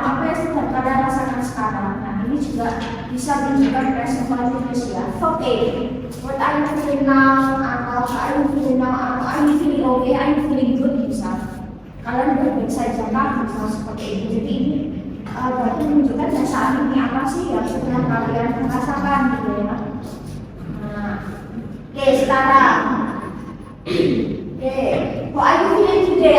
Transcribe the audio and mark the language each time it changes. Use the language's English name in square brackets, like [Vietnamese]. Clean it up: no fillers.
[Indonesian] Apa yang sedang kalian rasakan sekarang? Nah, ini juga bisa menunjukkan present continuous ya. [English] Oke, what are you feeling now? [Indonesian] Atau [English] are you feeling now? [Indonesian] Atau [English] are you feeling okay? Are you feeling good? [Indonesian] Bisa. Kalian baik-baik saja kan? Bisa seperti itu. Jadi ini berarti menunjukkan saat ini apa sih yang sedang kalian rasakan gitu ya. Nah, oke, sekarang. [English] What are you feeling today?